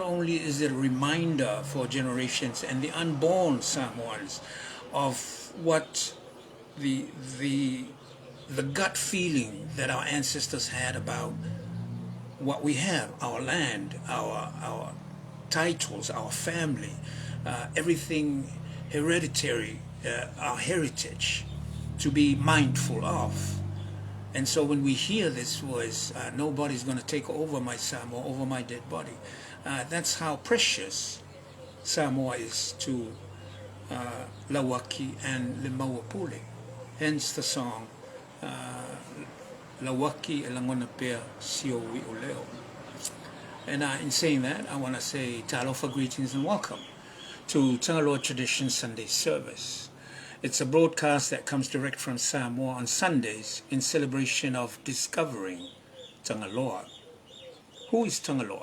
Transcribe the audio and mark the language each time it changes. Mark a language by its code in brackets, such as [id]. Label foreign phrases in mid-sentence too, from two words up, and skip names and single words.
[en] only is it a reminder for generations and the unborn Samoans of what the gut feeling that our ancestors had about what we have, our land, our titles, our family, everything hereditary, our heritage, to be mindful of. And so when we hear this voice, nobody's going to take over my Samoa, over my dead body. That's how precious Samoa is to Lawaki and Le Mauapule. Hence the song, [sm] Lawaki e langona pea sio wi o leo. [en] And in saying that, I want to say talofa greetings and welcome to Tagaloa Tradition Sunday service. It's a broadcast that comes direct from Samoa on Sundays in celebration of discovering Tagaloa. Who is Tagaloa?